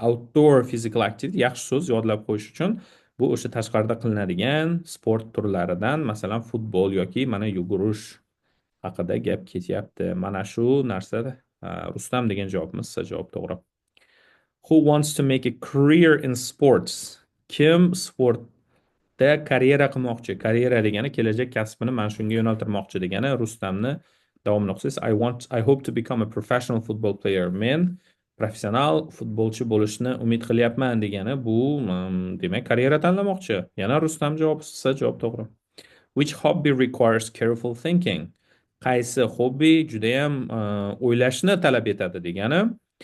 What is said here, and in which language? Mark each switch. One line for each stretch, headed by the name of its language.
English: Outdoor physical activity
Uzbek: yaxshi so'z, yodlab qo'yish uchun. Bu o'sha tashqarida qilinadigan sport turlaridan, masalan, futbol yoki mana yugurish haqida gap ketyapti. Mana shu narsa Rustam degan javobimiz javob to'g'ri.
English: Who wants to make a career in sports?
Uzbek: Kim sportda karyera qilmoqchi? Karyera degani kelajak kasbini mana shunga yo'naltirmoqchi degani. Rustamni davomini o'qisiz.
English: I hope to become a professional football player.
Uzbek: Men professional futbolchi bo'lishni umid qilyapman degani. Bu demak karyera tanlamoqchi. Yana Rustam javob to'g'ri.
English: Which hobby requires careful thinking?
Uzbek: Qaysi hobbi judayam o'ylashni talab etadi degani.